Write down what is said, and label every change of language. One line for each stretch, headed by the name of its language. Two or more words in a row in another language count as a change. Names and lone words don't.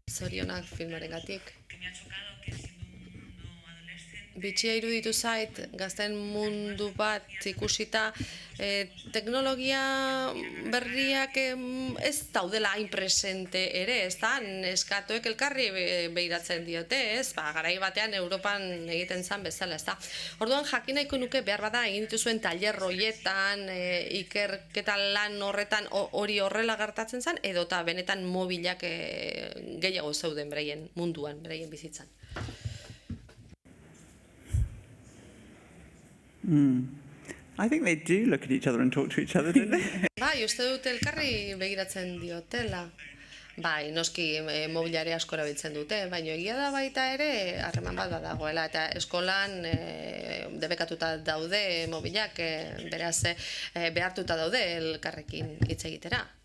Basque: Zorionak filmarengatik. Bitxia iruditu zait, gazten mundu bat ikusita, teknologia berriak ez daudela hain presente ere, ez da, neskatoek elkarri behiratzen diote, ez, garai batean Europan egiten zen bezala, ez da. Orduan jakin nahiko nuke behar bada egin dituzuen tailer horietan, ikerketa lan horretan hori horrela gertatzen zen, edota benetan mobilak gehiago zeuden beraien munduan, beraien bizitzan.
English: I think they do look at each other and talk to each other, don't they?
Basque: Bai, uste dut elkarri begiratzen diotela. Bai, noski mobiliare asko erabiltzen dute, baina egia da baita ere harreman bat badagoela eta eskolan debekatuta daude mobilak, beraz behartuta daude elkarrekin hitz egitera.